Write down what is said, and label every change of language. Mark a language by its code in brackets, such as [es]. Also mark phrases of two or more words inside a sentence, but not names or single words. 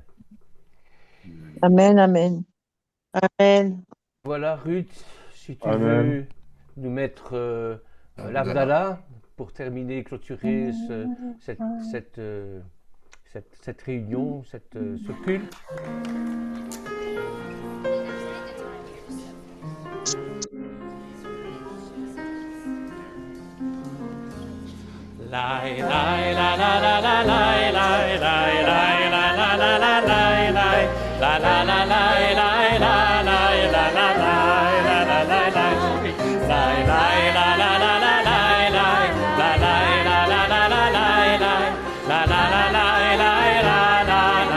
[fr] Amen, amen. Amen. Voilà, Ruth, si tu Amen. veux nous mettre l'Avdallah pour terminer, clôturer cette réunion, ce culte. Lai lai la la la la lai lai lai lai la la la la lai lai la la la lai lai la lai la la lai la la lai lai lai la la la la lai lai la lai la la la la lai lai la la la lai lai la la